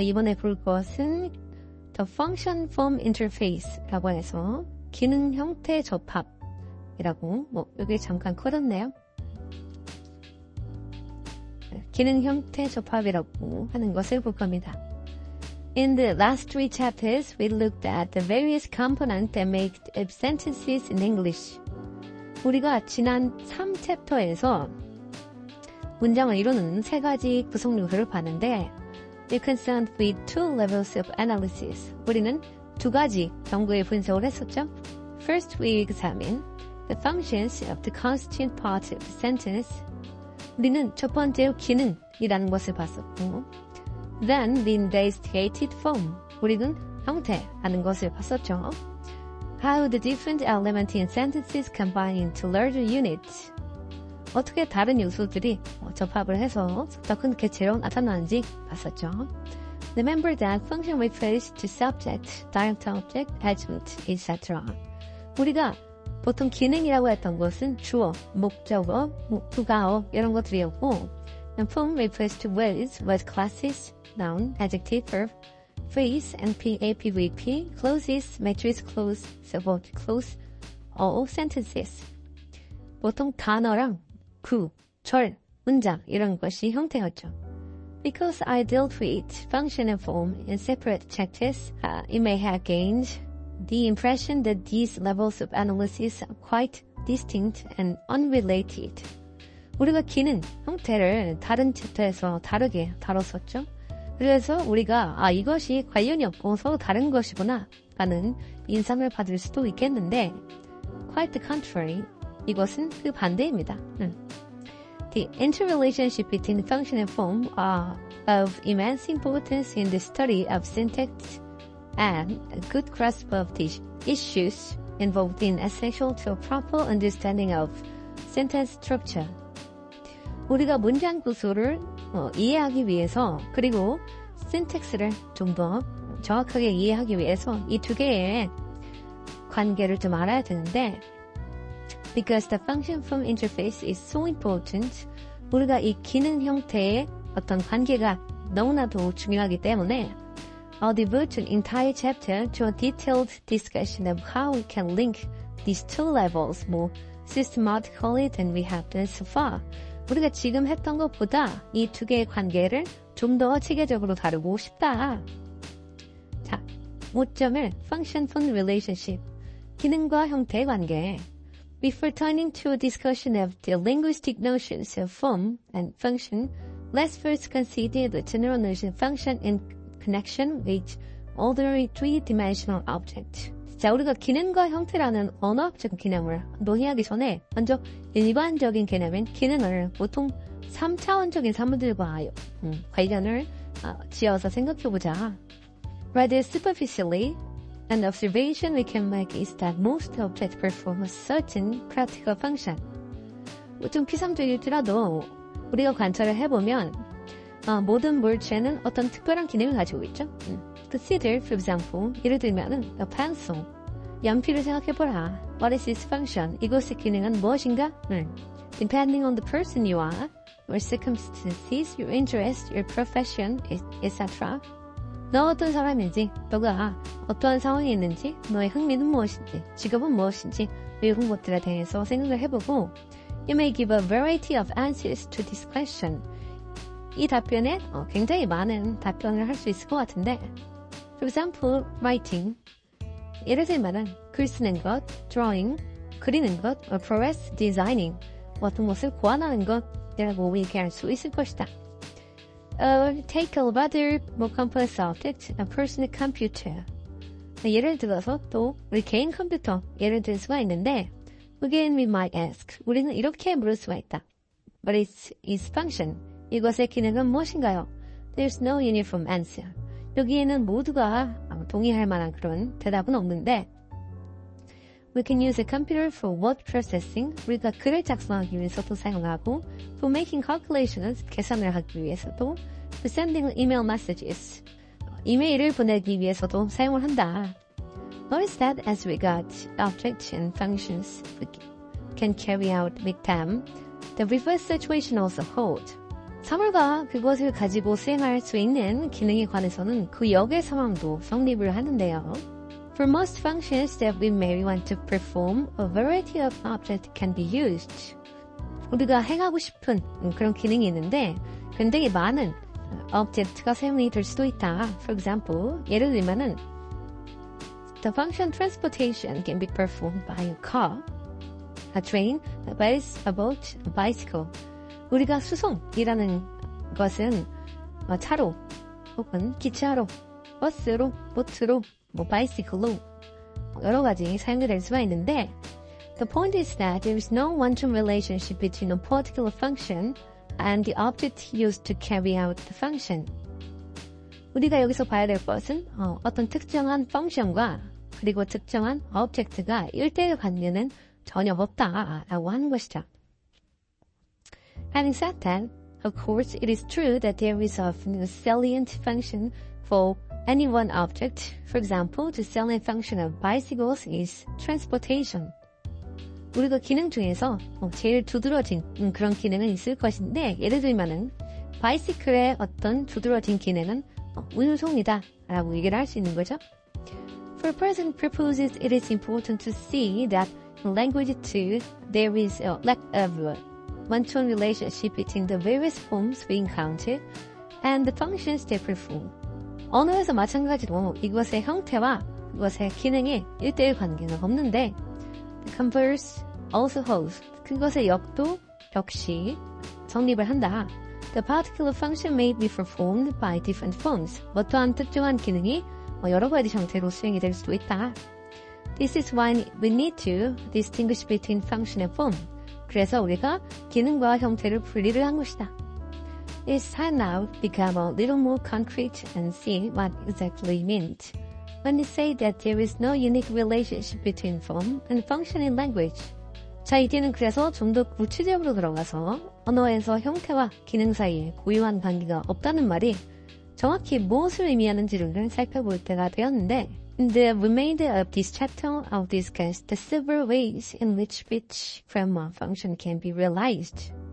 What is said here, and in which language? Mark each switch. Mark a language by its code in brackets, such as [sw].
[ko] 이번에 볼 것은 [en] The Function Form Interface [ko] 라고 해서 기능 형태 접합이라고 여기 잠깐 걸었네요. 기능 형태 접합이라고 하는 것을 볼 겁니다. [en] In the last three chapters, we looked at the various components that make sentences in English. [ko] 우리가 지난 3챕터에서 문장을 이루는 세 가지 구성 요소를 봤는데 [en] We concerned with two levels of analysis. [ko] 우리는 두 가지 정도의 분석을 했었죠. [en] First, we examine the functions of the constituent part of the sentence. [ko] 우리는 첫 번째로 기능이라는 것을 봤었고 [en] Then, the investigated form. [ko] 우리는 형태라는 것을 봤었죠. [en] How the different elements in sentences combine into larger units. [ko] 어떻게 다른 요소들이 접합을 해서 더 큰 개체로 나타나는지 봤었죠. [en] Remember that function refers to subject, direct object, adjunct, etc. [ko] 우리가 보통 기능이라고 했던 것은 주어, 목적어, 부가어 이런 것들이었고 [en] and form refers to words, word classes, noun, adjective, verb, phrase, NP, AP, VP, clauses, matrix clause, subordinate clause, all sentences. [ko] 보통 단어랑 구, 절, 문장 이런 것이 형태였죠. [en] Because I dealt with function and form in separate chapters, you may have gained the impression that these levels of analysis are quite distinct and unrelated. [ko] 우리가 기능, 형태를 다른 챕터에서 다르게 다뤘었죠. 그래서 우리가 이것이 관련이 없고 서로 다른 것이구나 라는 인상을 받을 수도 있겠는데 [en] quite the contrary, [ko] 이것은 그 반대입니다. [en] The interrelationship between function and form are of immense importance in the study of syntax and a good grasp of these issues involved in essential to a proper understanding of sentence structure. [ko] 우리가 문장 구조를 이해하기 위해서 그리고 syntax를 좀 더 정확하게 이해하기 위해서 이 두 개의 관계를 좀 알아야 되는데 [en] Because the function form interface is so important, [ko] 우리가 이 기능 형태의 어떤 관계가 너무나도 중요하기 때문에 [en] I'll devote an entire chapter to a detailed discussion of how we can link these two levels more systematically than we have done so far. [ko] 우리가 지금 했던 것보다 이 두 개의 관계를 좀 더 체계적으로 다루고 싶다. 자, 5점을 [en] Function Form Relationship, [ko] 기능과 형태의 관계. [en] Before turning to a discussion of the linguistic notions of form and function, let's first consider the general notion of function in connection with ordinary three-dimensional object. [ko] 자, 우리가 기능과 형태라는 언어학적 개념을 논의하기 전에 먼저 일반적인 개념인 기능을 보통 3차원적인 사물들과 관련을 지어서 생각해보자. [en] Rather superficially, an observation we can make is that most objects perform a certain practical function. [ko] 좀 피상적일지라도 우리가 관찰을 해보면 모든 물체는 어떤 특별한 기능을 가지고 있죠. [en] Consider, for example, [ko] 예를 들면은 [en] a pencil, [ko] 연필을 생각해보라. [en] What is its function? [ko] 이것의 기능은 무엇인가? [en] Depending on the person you are, your circumstances, your interest, your profession, etc. [ko] 너 어떤 사람인지, 너가 어떠한 상황에 있는지, 너의 흥미는 무엇인지, 직업은 무엇인지 이런 것들에 대해서 생각을 해보고 [en] You may give a variety of answers to this question. [ko] 이 답변에 굉장히 많은 답변을 할 수 있을 것 같은데 [en] For example, writing. [ko] 예를 들면 글 쓰는 것, [en] drawing, [ko] 그리는 것, [en] or progress designing, [ko] 어떤 것을 고안하는 것이라고 얘기할 수 있을 것이다. [en] Take a rather more complex object, a personal computer. [ko] 예를 들어서 또 우리 개인 컴퓨터 예를 들 수가 있는데 [en] Again, we might ask. [ko] 우리는 이렇게 물을 수가 있다. [en] What is its function? [ko] 이것의 기능은 무엇인가요? [en] There's no uniform answer. [ko] 여기에는 모두가 동의할 만한 그런 대답은 없는데 [en] We can use a computer for word processing. [ko] 우리가 글을 작성하기 위해서도 사용하고 [en] For making calculations, [ko] 계산을 하기 위해서도 [en] For sending email messages, [ko] 이메일을 보내기 위해서도 사용을 한다. [en] Notice that as regards objects and functions we can carry out with them, the reverse situation also holds. [ko] 사물과 그것을 가지고 수행할 수 있는 기능에 관해서는 그 역의 상황도 성립을 하는데요. [en] For most functions that we may want to perform, a variety of objects can be used. [ko] 우리가 행하고 싶은 그런 기능이 있는데 굉장히 많은 object가 사용이 될 수도 있다. [en] For example, [ko] 예를 들면은 [en] The function transportation can be performed by a car, a train, a bus, a boat, a bicycle. [ko] 우리가 수송이라는 것은 차로 혹은 기차로, 버스로, 보트로, 바이시클로 여러 가지 사용이 될 수가 있는데 [en] The point is that there is no one-to-one relationship between a particular function and the object used to carry out the function. [ko] 우리가 여기서 봐야 될 것은 어떤 특정한 펑션과 그리고 특정한 오브젝트가 1대1 관계는 전혀 없다라고 하는 것이죠. [en] Having said that, of course, it is true that there is often a salient function for any one object. For example, the salient function of bicycles is transportation. [ko] 우리가 기능 중에서 제일 두드러진 그런 기능은 있을 것인데 예를 들면은 바이시클의 어떤 두드러진 기능은 운송이다 라고 얘기를 할 수 있는 거죠. [en] For present purposes, it is important to see that in language too, there is a lack of one-to-one relationship between the various forms we encounter and the functions they perform. [ko] 언어에서 마찬가지로 이것의 형태와 그것의 기능이 1대1 관계는 없는데 [en] the converse also holds. [ko] 그것의 역도 역시 성립을 한다. [en] The particular function may be performed by different forms. [ko] 어떠한 특정한 기능이 여러 가지 형태로 수행이 될 수도 있다. [en] This is why we need to distinguish between function and form. [ko] 그래서 우리가 기능과 형태를 분리를 한 것이다. [en] It's time now to become a little more concrete and see what exactly meant when we say that there is no unique relationship between form and function in language. [ko] 자, 이제는 그래서 좀 더 구체적으로 들어가서 언어에서 형태와 기능 사이에 고유한 관계가 없다는 말이 정확히 무엇을 의미하는지를 살펴볼 때가 되었는데 [en] In the remainder of this chapter, I'll discuss the several ways in which speech grammar function can be realized.